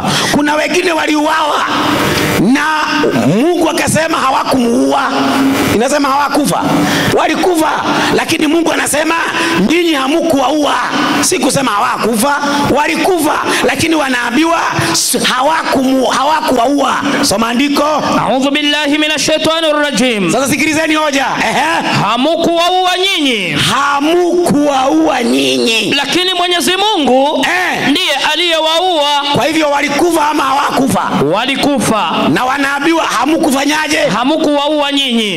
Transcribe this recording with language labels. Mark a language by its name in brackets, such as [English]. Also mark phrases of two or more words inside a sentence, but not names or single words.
[Swahili] Kuna wengine waliuawa na Mungu akasema hawakumuua. Inasema hawakufa. Walikufa, lakini Mungu anasema nyinyi hamkuwaua. Si kusema hawakufa, walikufa, lakini wanaambiwa hawakuwaua. Soma andiko. [Arabic] أعوذ بالله من الشيطان الرجيم. [Swahili] Sasa sikilizeni hoja. Hamukuwaua nyinyi. Hamukuwaua nyinyi, lakini Mwenyezi Mungu ndiye aliyewaua. Kwa hivyo walikufa ama hawakufa? Walikufa. Na wanaambiwa hamukufanyaje? Hamukuwaua nyinyi,